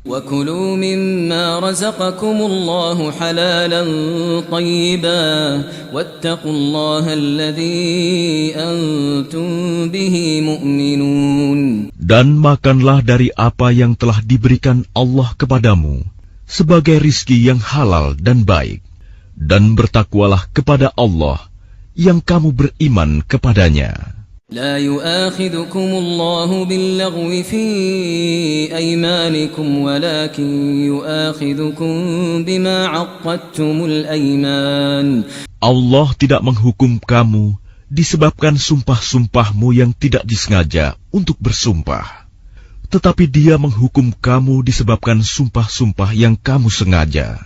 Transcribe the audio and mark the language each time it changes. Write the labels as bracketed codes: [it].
[ar] وَكُلُوا مِمَّا رَزَقَكُمُ اللَّهُ حَلَالًا طَيِّبًا وَاتَّقُوا اللَّهَ الَّذِي أَنْتُمْ بِهِ مُؤْمِنُونَ. [id] Dan makanlah dari apa yang telah diberikan Allah kepadamu sebagai rizki yang halal dan baik, dan bertakwalah kepada Allah yang kamu beriman kepadanya. [ar] لا يؤاخذكم الله باللغو في أيمانكم ولكن يؤاخذكم بما عقدتم الأيمان. [id] Allah tidak menghukum kamu disebabkan sumpah-sumpahmu yang tidak disengaja untuk bersumpah. tetapi Dia menghukum kamu disebabkan sumpah-sumpah yang kamu sengaja.